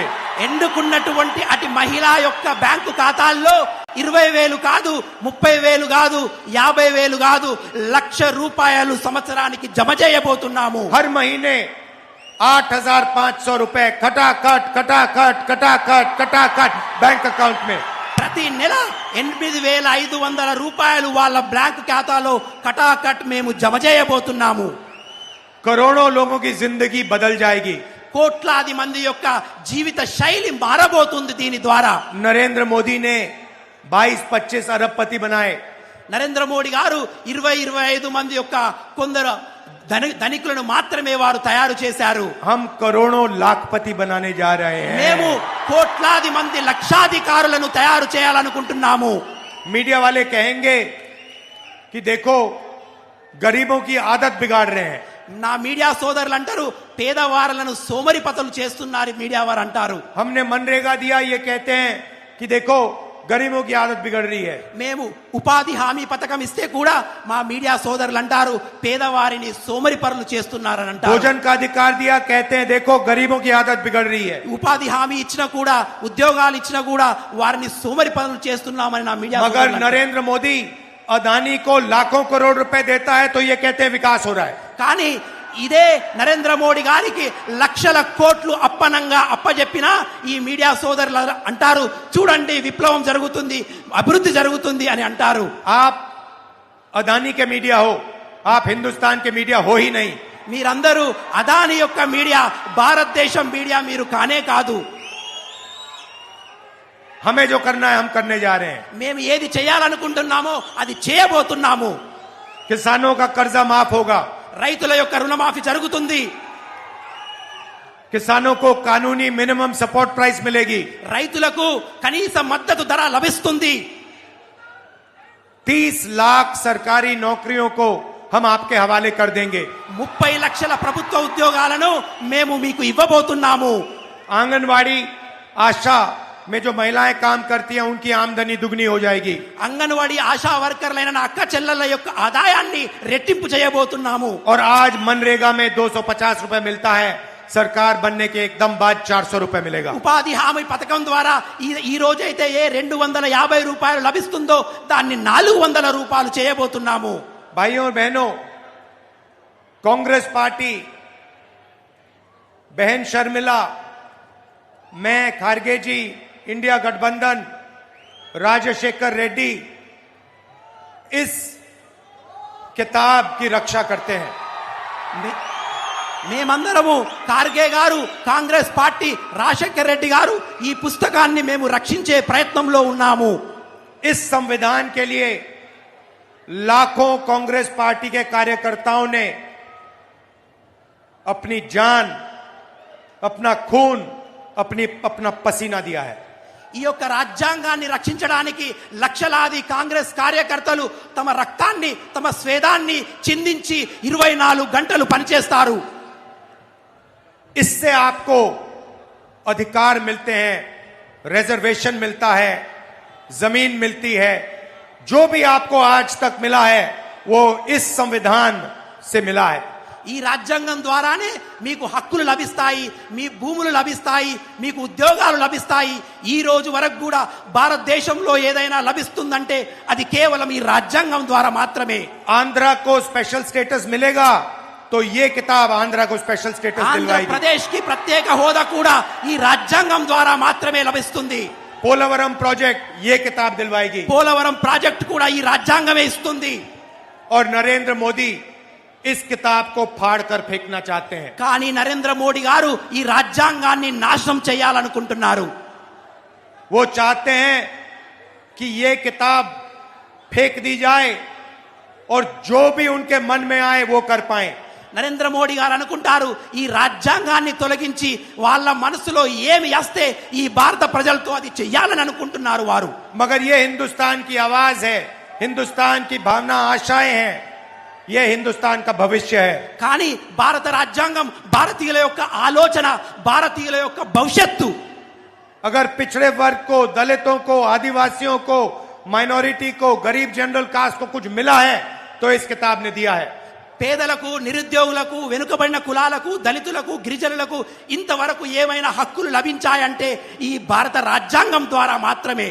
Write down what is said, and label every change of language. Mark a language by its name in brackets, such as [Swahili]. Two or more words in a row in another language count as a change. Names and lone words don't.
[Telugu] ఎన్నుకున్నటువంటి అటు మహిళ యొక్క బ్యాంకు ఖాతాల్లో 20,000 కాదు, 30,000 కాదు, 50,000 కాదు, 1,00,000 రూపాయలు సంవత్సరానికి జమ చేయబోతున్నాము. [Hindi] हर महीने 8,500 रुपए खटाखट खटाखट खटाखट खटाखट [English] bank account [Hindi] में। [Telugu] ప్రతి నెల 8,500 రూపాయలు వాళ్ళ బ్యాంకు ఖాతాలో కటాకట్ మేము జమ చేయబోతున్నాము. [Hindi] करोड़ों लोगों की जिंदगी बदल जाएगी। [Telugu] కోట్లాది మంది యొక్క జీవిత శైలి మారబోతుంది దీని ద్వారా. [Hindi] नरेंद्र मोदी ने 22-25 अरबपति बनाए। [Telugu] నరేంద్ర మోడీ గారు 20-25 మంది యొక్క కొందరు ధనికులను మాత్రమే వారు తయారు చేశారు. [Hindi] हम करोड़ों लाखपति बनाने जा रहे [Telugu] మేము [Hindi] हैं। [Telugu] కోట్లాది మంది లక్షాధికారులను తయారు చేయాలనుకుంటున్నాము. [Hindi] मीडिया वाले कहेंगे कि देखो गरीबों की आदत बिगाड़ रहे हैं। [Telugu] నా మీడియా సోదరులు అంటారు పేదవారులను సోమరిపతులు చేస్తున్నారు మీడియా వారు అంటారు. [Hindi] हमने मनरेगा दिया, ये कहते हैं कि देखो गरीबों की आदत बिगड़ रही है। [Telugu] మేము ఉపాధి హామీ పథకం ఇస్తే కూడా మా మీడియా సోదరులు అంటారు పేదవారిని సోమరి పరులు చేస్తున్నారని అంటారు. [Hindi] भोजन का अधिकार दिया, कहते हैं देखो गरीबों की आदत बिगड़ रही है। [Telugu] ఉపాధి హామీ ఇచ్చినా కూడా ఉద్యోగాలు ఇచ్చినా కూడా వారిని సోమరి పనులు చేస్తున్నామని నా మీడియా [Hindi] मगर नरेंद्र मोदी अदानी को लाखों करोड़ रुपए देता है तो ये कहते हैं विकास हो रहा है। [Telugu] కానీ ఇదే నరేంద్ర మోడీ గారికి లక్షల కోట్లు అప్పనంగా అప్పజెప్పినా ఈ మీడియా సోదరులు అంటారు చూడండి విప్లవం జరుగుతుంది అభివృద్ధి జరుగుతుంది అని అంటారు. [Hindi] आप अदानी के मीडिया हो, आप हिंदुस्तान के मीडिया हो ही नहीं। [Telugu] మీరందరూ అదాని యొక్క మీడియా, భారతదేశం మీడియా మీరు కానే కాదు. [Hindi] हमें जो करना है हम करने जा रहे हैं। [Telugu] మేము ఏది చేయాలనుకుంటున్నామో అది చేయబోతున్నాము. [Hindi] किसानों का कर्जा माफ होगा, [Telugu] రైతుల యొక్క రుణమాఫీ జరుగుతుంది. [Hindi] किसानों को कानूनी [English] minimum support price [Hindi] मिलेगी, [Telugu] రైతులకు కనీస మద్దతు ధర లభిస్తుంది. [Hindi] 30 लाख सरकारी नौकरियों को हम आपके हवाले कर देंगे। [Telugu] 30 లక్షల ప్రభుత్వ ఉద్యోగాలను మేము మీకు ఇవ్వబోతున్నాము. [Hindi] आंगनवाड़ी आशा में जो महिलाएं काम करती हैं उनकी आमदनी दुगनी हो जाएगी। [Telugu] అంగన్వాడీ ఆశా వర్కర్లైన నా అక్క చెల్లెల యొక్క ఆదాయాన్ని రెట్టింపు చేయబోతున్నాము. [Hindi] और आज मनरेगा में 250 रुपए मिलता है, सरकार बनने के एकदम बाद 400 रुपए मिलेगा। [Telugu] ఉపాధి హామీ పథకం ద్వారా ఈ రోజైతే ఏ 250 రూపాయలు లభిస్తుందో దాన్ని 400 రూపాయలు చేయబోతున్నాము. [Hindi] भाइयों और बहनों, कांग्रेस पार्टी, बहन शर्मिला, मैं, खारगे जी, इंडिया गठबंधन, राजशेखर रेड्डी इस किताब की रक्षा करते हैं। [Telugu] మేమందరము ఖార్గే గారు, కాంగ్రెస్ పార్టీ, రాజశేఖర్ రెడ్డి గారు ఈ పుస్తకాన్ని మేము రక్షించే ప్రయత్నంలో ఉన్నాము. [Hindi] इस संविधान के लिए लाखों कांग्रेस पार्टी के कार्यकर्ताओं ने अपनी जान, अपना खून, अपना पसीना दिया है। [Telugu] ఈ యొక్క రాజ్యాంగాన్ని రక్షించడానికి లక్షలాది కాంగ్రెస్ కార్యకర్తలు తమ రక్తాన్ని, తమ స్వేదాన్ని చిందించి 24 గంటలు పనిచేస్తారు. [Hindi] इससे आपको अधिकार मिलते हैं, रिजर्वेशन मिलता है, जमीन मिलती है। जो भी आपको आज तक मिला है वो इस संविधान से मिला है। [Telugu] ఈ రాజ్యాంగం ద్వారానే మీకు హక్కులు లభిస్తాయి, మీ భూములు లభిస్తాయి, మీకు ఉద్యోగాలు లభిస్తాయి. ఈ రోజు వరకు కూడా భారతదేశంలో ఏదైనా లభిస్తుందంటే అది కేవలం ఈ రాజ్యాంగం ద్వారా మాత్రమే. [Hindi] आंध्रा को [English] special status [Hindi] मिलेगा तो ये किताब आंध्रा को [English] special status [Hindi] दिलवाएगी। [Telugu] ఆంధ్రప్రదేశ్ కి ప్రత్యేక హోదా కూడా ఈ రాజ్యాంగం ద్వారా మాత్రమే లభిస్తుంది. [Hindi] पोलावरम प्रोजेक्ट ये किताब दिलवाएगी। [Telugu] పోలవరం ప్రాజెక్ట్ కూడా ఈ రాజ్యాంగమే ఇస్తుంది. [Hindi] और नरेंद्र मोदी इस किताब को फाड़ कर फेंकना चाहते हैं। [Telugu] కానీ నరేంద్ర మోడీ గారు ఈ రాజ్యాంగాన్ని నాశనం చేయాలనుకుంటున్నారు. [Hindi] वो चाहते हैं कि ये किताब फेंक दी जाए और जो भी उनके मन में आए वो कर पाए। [Telugu] నరేంద్ర మోడీ గారు అనుకుంటారు ఈ రాజ్యాంగాన్ని తొలగించి వాళ్ళ మనసులో ఏమి వస్తే ఈ భారత ప్రజలతో అది చెయ్యాలని అనుకుంటున్నారు వారు. [Hindi] मगर ये हिंदुस्तान की आवाज है, हिंदुस्तान की भावना, आशाएं हैं, ये हिंदुस्तान का भविष्य है। [Telugu] కానీ భారత రాజ్యాంగం భారతీయుల యొక్క ఆలోచన, భారతీయుల యొక్క భవిష్యత్తు. [Hindi] अगर पिछड़े वर्ग को, दलितों को, आदिवासियों को, माइनॉरिटी को, गरीब [English] general caste [Hindi] को कुछ मिला है तो इस किताब ने दिया है। [Telugu] పేదలకు, నిరుద్యోగులకు, వెనుకబడిన కులాలకు, దళితులకు, గిరిజనులకు ఇంతవరకు ఏమైనా హక్కులు లభించాయంటే ఈ భారత రాజ్యాంగం ద్వారా మాత్రమే.